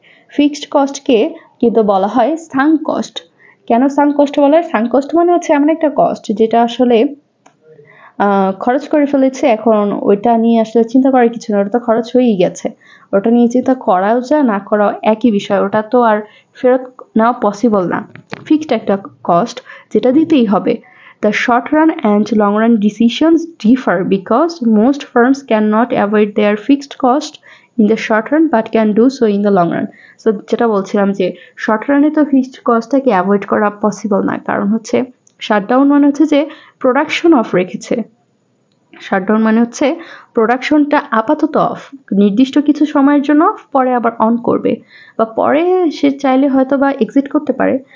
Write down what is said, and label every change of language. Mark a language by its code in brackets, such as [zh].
[bn] Fixed কস্টকে কিন্তু বলা হয় সাঙ্ক কস্ট। কেন সাঙ্ক কস্ট বলা হয়? সাঙ্ক কস্ট মানে হচ্ছে এমন একটা কস্ট যেটা আসলে খরচ করে ফেলেছে, এখন ওইটা নিয়ে আসলে চিন্তা করার কিছু না, ওটা তো খরচ হয়েই গেছে। ওটা নিয়ে চিন্তা করাও যা না করাও একই বিষয়, ওটা তো আর ফেরত নেওয়া পসিবল না। ফিক্সড একটা কস্ট যেটা দিতেই হবে। [en] The short run and long run decisions differ because most firms cannot avoid their fixed cost in the short run but can do so in the long run. [bn] So যেটা বলছিলাম যে short রানে তো fixed কস্টটাকে avoid করা possible না, কারণ হচ্ছে shutdown মানে হচ্ছে যে প্রোডাকশন অফ রেখেছে। শাটডাউন মানে হচ্ছে প্রোডাকশনটা আপাতত অফ, নির্দিষ্ট কিছু সময়ের জন্য অফ, পরে আবার অন করবে, বা পরে সে চাইলে হয়তো বা এক্সিট করতে পারে।